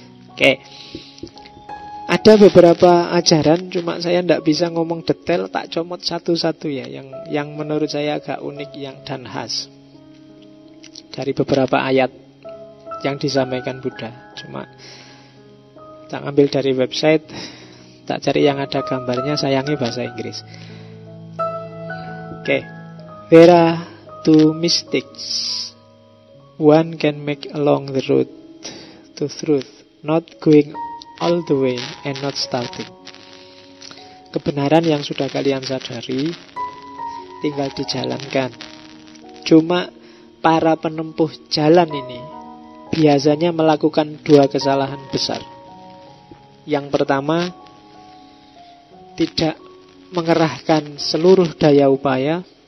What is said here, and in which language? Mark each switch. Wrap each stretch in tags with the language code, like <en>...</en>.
<id>Oke, ada beberapa ajaran, cuma saya tidak bisa ngomong detail, tak comot satu-satu ya, yang menurut saya agak unik dan khas dari beberapa ayat yang disampaikan Buddha. Cuma tak ambil dari website, tak cari yang ada gambarnya, sayangi bahasa Inggris.</id> <en>Oke, there are two mistakes one can make along the road to truth, not going all the way and not starting.</en> <id>Kebenaran yang sudah kalian sadari tinggal dijalankan. Cuma para penempuh jalan ini biasanya melakukan dua kesalahan besar. Yang pertama, tidak mengerahkan seluruh daya upaya.</id>